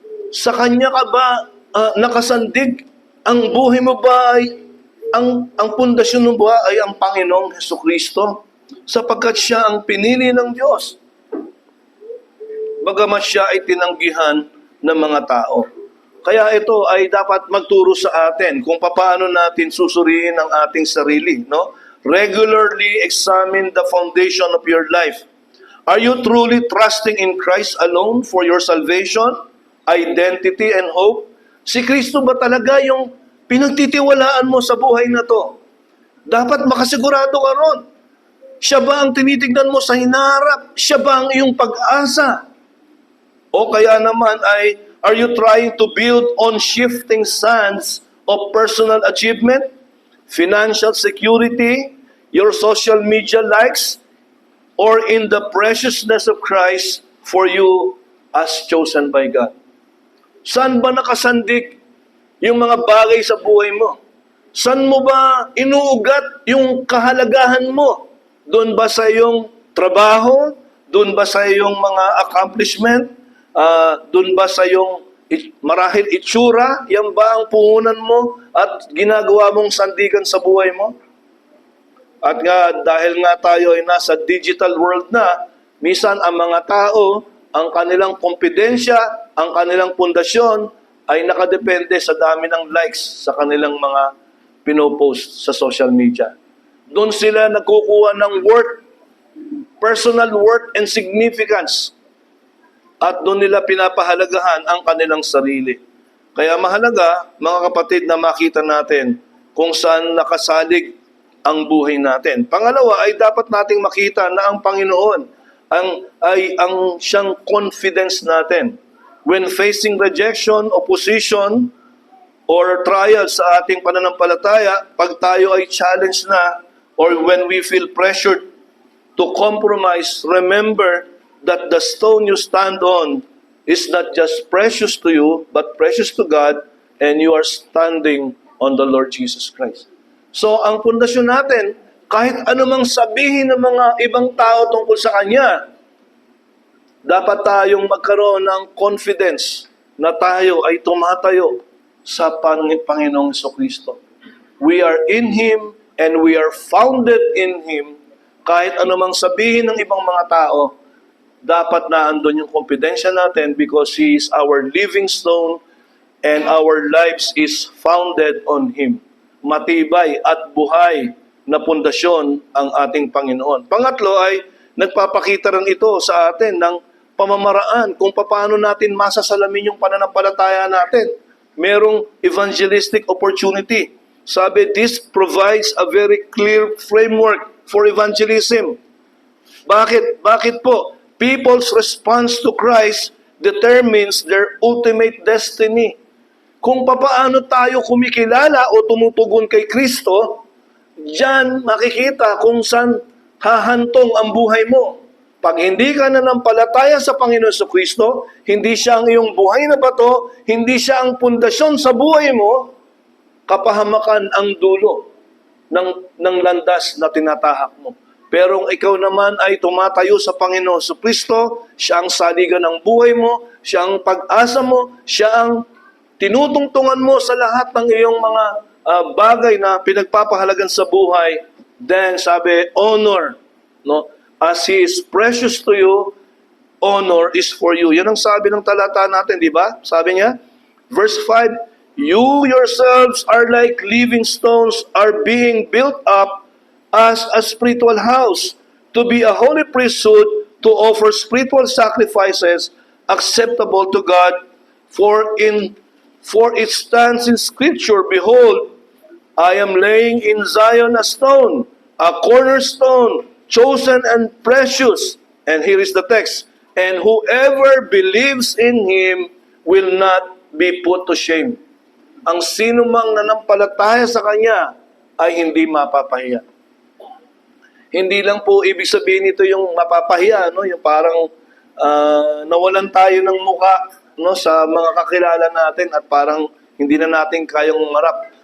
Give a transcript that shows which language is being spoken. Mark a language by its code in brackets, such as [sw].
[tl] Sa Kanya ka ba nakasandig? Ang buhay mo ba ay, ang pundasyon mo ba ay ang Panginoong Hesukristo? Sapagkat Siya ang pinili ng Diyos. Bagamat Siya ay tinanggihan ng mga tao. Kaya ito ay dapat magturo sa atin kung paano natin susuriin ang ating sarili. No? [en] Regularly examine the foundation of your life. Are you truly trusting in Christ alone for your salvation, identity, and hope? [tl] Si Kristo ba talaga yung pinagtitiwalaan mo sa buhay na to? Dapat makasigurado ka ron. Siya ba ang tinitignan mo sa hinaharap? Siya ba ang iyong pag-asa? O kaya naman ay, [en] are you trying to build on shifting sands of personal achievement, financial security, your social media likes, or in the preciousness of Christ for you as chosen by God? [tl] Saan ba nakasandig yung mga bagay sa buhay mo? Saan mo ba inuugat yung kahalagahan mo? Doon ba sa iyong trabaho? Doon ba sa iyong mga accomplishment? Doon ba sa iyong marahil itsura? Yan ba ang puhunan mo at ginagawa mong sandigan sa buhay mo? At nga, dahil nga tayo ay nasa digital world na, minsan ang mga tao, ang kanilang kompidensya, ang kanilang pundasyon, ay nakadepende sa dami ng likes sa kanilang mga pinopost sa social media. Doon sila nagkukuha ng [en] worth, personal worth and significance. [tl] At doon nila pinapahalagahan ang kanilang sarili. Kaya mahalaga, mga kapatid, na makita natin kung saan nakasalig ang buhay natin. Pangalawa ay dapat nating makita na ang Panginoon ang siyang confidence natin. [en] When facing rejection, opposition, or trials [tl] sa ating pananampalataya, pag tayo ay [en] challenged na, or when we feel pressured to compromise, remember that the stone you stand on is not just precious to you, but precious to God, and you are standing on the Lord Jesus Christ. [tl] So, ang pundasyon natin, kahit anumang sabihin ng mga ibang tao tungkol sa Kanya, dapat tayong magkaroon ng confidence na tayo ay tumatayo sa Panginoong Jesucristo. [en] We are in Him and we are founded in Him. [tl] Kahit anumang sabihin ng ibang mga tao, dapat na andun yung kompidensya natin [en] because He is our living stone and our lives is founded on Him. [tl] Matibay at buhay na pundasyon ang ating Panginoon. Pangatlo ay nagpapakita rin ito sa atin ng pamamaraan kung paano natin masasalamin yung pananampalataya natin. Merong [en] evangelistic opportunity. [tl] Sabi, [en] this provides a very clear framework for evangelism. [tl] Bakit? Bakit po? [en] People's response to Christ determines their ultimate destiny. [tl] Kung papaano tayo kumikilala o tumutugon kay Kristo, diyan makikita kung saan hahantong ang buhay mo. Pag hindi ka nanampalataya sa Panginoon Jesucristo, hindi siya ang iyong buhay na bato, hindi siya ang pundasyon sa buhay mo, kapahamakan ang dulo ng landas na tinatahak mo. Pero kung ikaw naman ay tumatayo sa Panginoon Jesucristo, siya ang saligan ng buhay mo, siya ang pag-asa mo, siya ang tinutungtungan mo sa lahat ng iyong mga bagay na pinagpapahalagan sa buhay, [en] then [tl] sabi, honor, no? [en] As He is precious to you, honor is for you. [tl] Yan ang sabi ng talata natin, di ba? Sabi niya, [en] verse 5, you yourselves are like living stones, are being built up as a spiritual house, to be a holy priesthood, to offer spiritual sacrifices acceptable to God, for it stands in Scripture, behold, I am laying in Zion a stone, a cornerstone, chosen and precious. And here is the text. And whoever believes in Him will not be put to shame. [tl] Ang sino mang nanampalataya sa Kanya ay hindi mapapahiya. Hindi lang po ibig sabihin nito yung mapapahiya, no? Yung parang nawalan tayo ng muka, no, sa mga kakilala natin at parang hindi na natin kayang umarap.